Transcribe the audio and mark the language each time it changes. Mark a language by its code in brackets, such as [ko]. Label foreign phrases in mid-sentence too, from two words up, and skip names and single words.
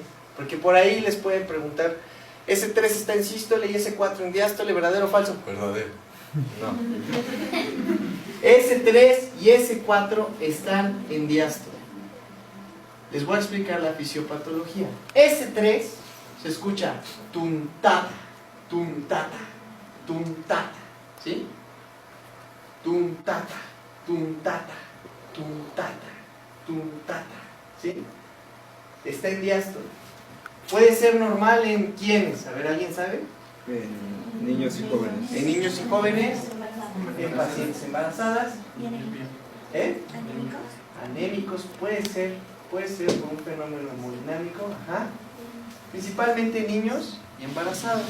[es] Porque por ahí les pueden preguntar, S3 está en sístole y S4 en diástole, ¿verdadero o falso? Verdadero. No. S3 y S4 están en diástole. Les voy a explicar la fisiopatología. S3 se escucha tuntata, tuntata, tuntata. ¿Sí? Tuntata, tuntata, tuntata, tuntata. ¿Sí? Está en diástole. Puede ser normal en ¿quiénes? A ver, ¿alguien sabe? En niños y jóvenes. En niños y jóvenes, en pacientes embarazadas, anémicos, puede ser por un fenómeno hemodinámico, principalmente en niños y embarazadas.